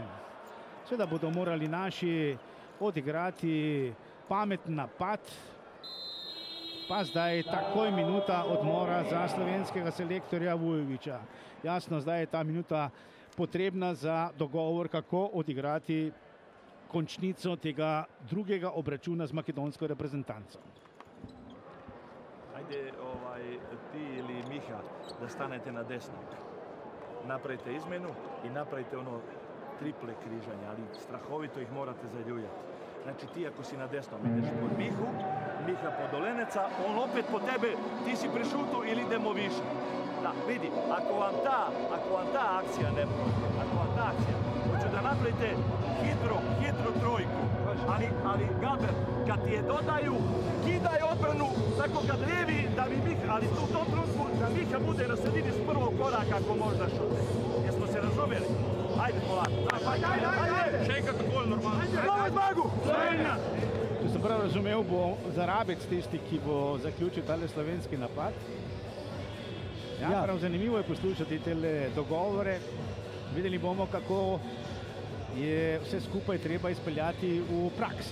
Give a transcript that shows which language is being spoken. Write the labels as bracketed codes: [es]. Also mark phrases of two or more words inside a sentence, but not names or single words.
[sl] Seveda bodo morali naši odigrati pameten napad, pa zdaj takoj minuta odmora za slovenskega selektorja Vujovića. Jasno, zdaj je ta minuta potrebna za dogovor, kako odigrati končnico tega drugega obračuna z makedonsko reprezentanco. [sr] Ajde, ti ili Miha da stanete na desno. Napravite izmenu i napravite ono triple križanje, ali strahovito ih morate zaljuljati. Znači ti ako si na desnom ideš pod Mihu, Miha pod Oleneca, on opet po tebe, ti si pri šutu ili idemo više. Da, vidi, ako vam ta akcija ne prođe, hoću da napravite hitru trojku, ali Gaber, kad ti je dodaju, kidaj odbranu, tako kad lijevi, da bi Miha, ali u tom trenutku da Miha bude na sredini s prvog koraka ako možda šute. Jesmo se razumjeli? Ajde, polako. Ajde! [sl] Še enkrat tako normalno. Ajde, zmagu! Slovenija! Če sem prav razumel, bo Zarabec tisti, ki bo zaključil tale slovenski napad. Ja, prav zanimivo je poslušati tele dogovore. Videli bomo, kako je vse skupaj treba izpeljati v praksi.